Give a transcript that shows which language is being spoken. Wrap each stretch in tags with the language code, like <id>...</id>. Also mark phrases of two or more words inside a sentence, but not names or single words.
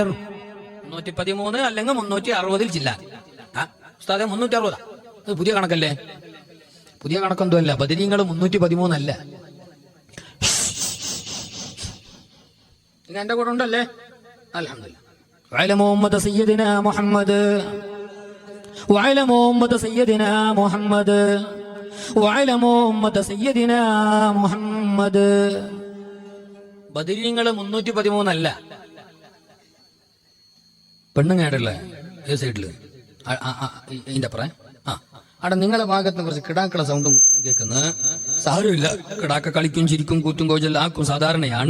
<ml>313 അല്ലെങ്കിൽ 360 ചില്ലാൻ. ഉസ്താദെ 360? അത് പുതിയ കണക്കല്ലേ? പുതിയ കണക്കൊന്നും അല്ല. ബദരീങ്ങൾ 313 അല്ല. എന്റെ കൂടെ ഉണ്ടല്ലേ? അൽഹംദുലില്ലാഹ്.</ml> <ar>وعلموا أمة سيدنا محمد، وعلموا أمة سيدنا محمد، وعلموا أمة سيدنا محمد.</ar> <ml>ബദരീങ്ങൾ 313 അല്ല. പെണ്ണുങ്ങേടല്ലേ ഏ സൈഡില്? ഇതിന്റെ അപ്പുറം അവിടെ നിങ്ങളുടെ ഭാഗത്ത് കുറച്ച് കിടാക്കള സൗണ്ടും കേൾക്കുന്നത്. സാരമില്ല, കിടാക്ക കളിക്കും ചിരിക്കും കൂറ്റും കോച്ചെല്ലാം ആക്കും, സാധാരണയാണ്.</ml>